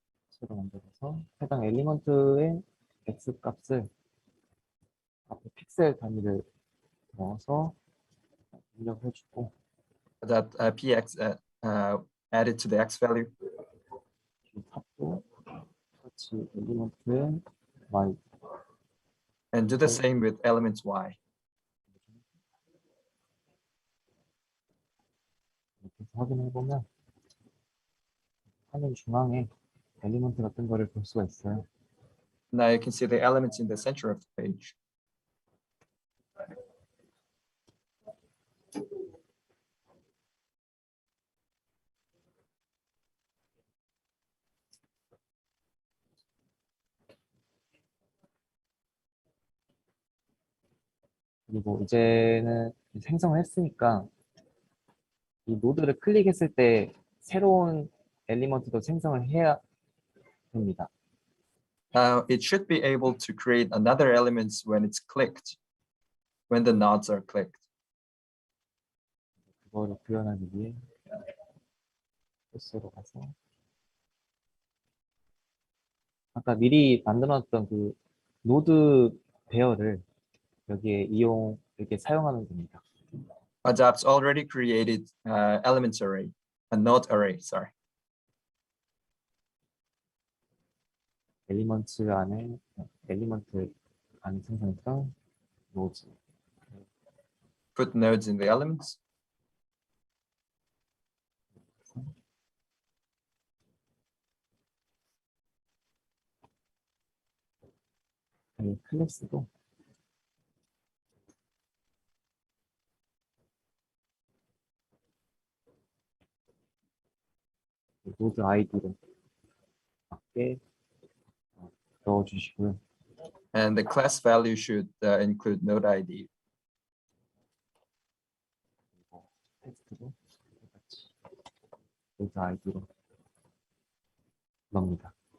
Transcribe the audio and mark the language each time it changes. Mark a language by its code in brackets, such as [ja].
[ko] 새로 만들어서 해당 엘리먼트의 X 값을 앞에 픽셀 단위를 넣어서 입력해주고 [en] That px added to the x value. [ko] 이 탑도 같이 엘리먼트의 Y [en] And do the same with elements y. [ko] 이렇게 해서 확인해보면 화면 중앙에 엘리먼트 같은 거를 볼 수가 있어요. [en] Now you can see the elements in the center of the page. [ko] 그리고 이제는 생성을 했으니까 이 노드를 클릭했을 때 새로운 엘리먼트도 생성을 해야 됩니다. [en] It should be able to create another elements when it's clicked, when the nodes are clicked. [ko] 그거를 구현하기 위해 소스로 가서 아까 미리 만들어놨던 그 노드 배열을 여기에 이렇게 사용하면 됩니다. [en] Adapts already created elements array, a node array, sorry. [ko] 엘리먼트 안에 생성했던 노드. [en] Put nodes in the elements. [ko] 클래스도 노드 아이디로 맞게 넣어주시고요. [en] And the class value should include node ID. [ko] 그리고 텍스트도 똑같이 노드 아이디로 넣습니다.